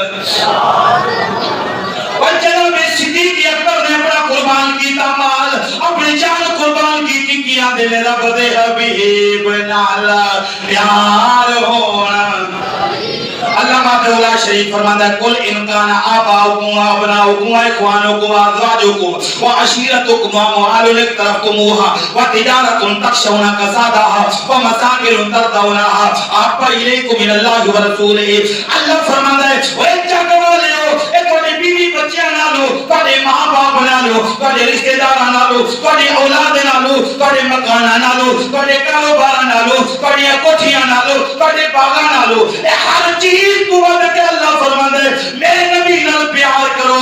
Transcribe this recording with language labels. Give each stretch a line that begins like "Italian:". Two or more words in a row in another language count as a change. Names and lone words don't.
Punjabi: اور جناب صدیق اکبر نے اپنا قربان کیتا مال اپنی جان قربان کی کیا دل رب دے حبیب نال پیار ہونا۔
Urdu: اللہ شریف فرماتا ہے
Arabic: قل إن كان آباؤكم وأبناؤكم وإخوانكم وأزواجكم وعشيرتكم وأموال اقترفتموها وتجارة تخشون كسادها ومساكن ترضونها أحب إليكم من الله ورسوله.
Urdu: اللہ فرماتا ہے
Punjabi: اوئے جاگنے والے ہو، اے تہاڈے بیوی بچیاں نالوں، تہاڈے ماں باپ نالوں، تہاڈے رشتہداراں نالوں، تہاڈے اولاد نالوں، تہاڈے مکاناں نالوں، تہاڈے کاروبار نالوں، تہاڈے کوٹھیاں نالوں، تہاڈے باغاں نالوں، اے ہر چیز توں ودھ کے اللہ فرماندا ہے میرے نبی نال پیار کرو.